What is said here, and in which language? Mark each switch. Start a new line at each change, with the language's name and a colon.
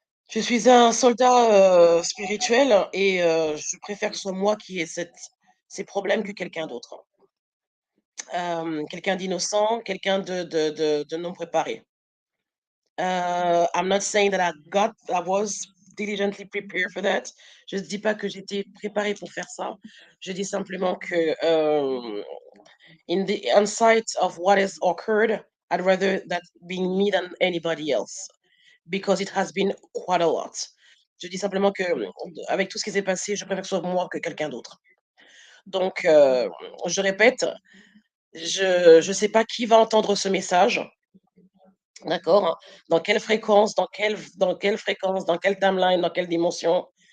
French: Je suis un soldat spirituel, et je préfère que ce soit moi qui ai ces problèmes que quelqu'un d'autre. Quelqu'un d'innocent, quelqu'un de non préparé.
English: I'm not saying that I was diligently prepared for that.
French: Je ne dis pas que j'étais préparée pour faire ça. Je dis simplement que
English: in the insight of what has occurred, I'd rather that being me than anybody else, because it has been quite a lot.
French: Je dis simplement que avec tout ce qui s'est passé, je préfère que ce soit moi que quelqu'un d'autre. Donc, je répète, je sais pas qui va entendre ce message. D'accord? Dans quelle fréquence, dans quelle timeline, dans quelle dimension.